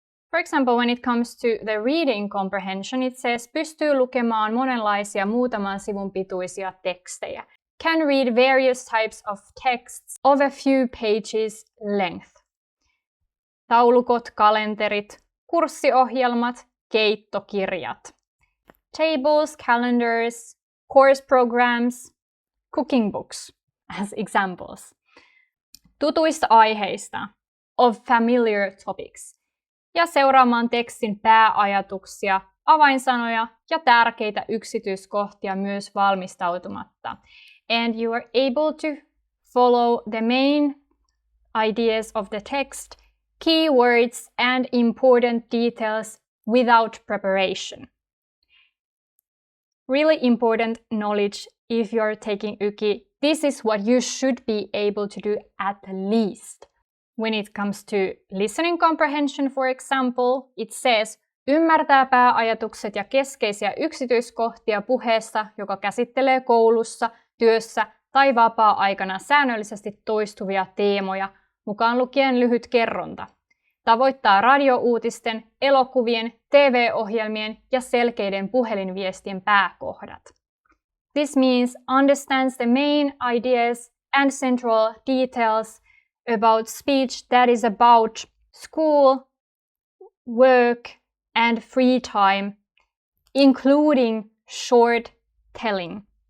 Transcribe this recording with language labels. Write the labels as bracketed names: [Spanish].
[English] For example, when it comes to the reading comprehension, it says [Finnish] pystyy lukemaan monenlaisia muutaman sivun pituisia tekstejä. [English] Can read various types of texts of a few pages length. [Finnish] Taulukot, kalenterit, kurssiohjelmat, keittokirjat. [English] Tables, calendars, course programs, cooking books as examples. [Finnish] Tutuista aiheista, [English] of familiar topics. [Finnish] Ja seuraamaan tekstin pääajatuksia, avainsanoja ja tärkeitä yksityiskohtia myös valmistautumatta. [English] And you are able to follow the main ideas of the text, keywords and important details without preparation. Really important knowledge if you're taking YKI. This is what you should be able to do at least. When it comes to listening comprehension, for example, it says [Finnish] ymmärtää pääajatukset ja keskeisiä yksityiskohtia puheesta, joka käsittelee koulussa, työssä tai vapaa-aikana säännöllisesti toistuvia teemoja, mukaan lukien lyhyt kerronta. Tavoittaa radiouutisten, elokuvien, TV-ohjelmien ja selkeiden puhelinviestien pääkohdat. [English] This means understands the main ideas and central details about speech that is about school, work, and free time, including short telling.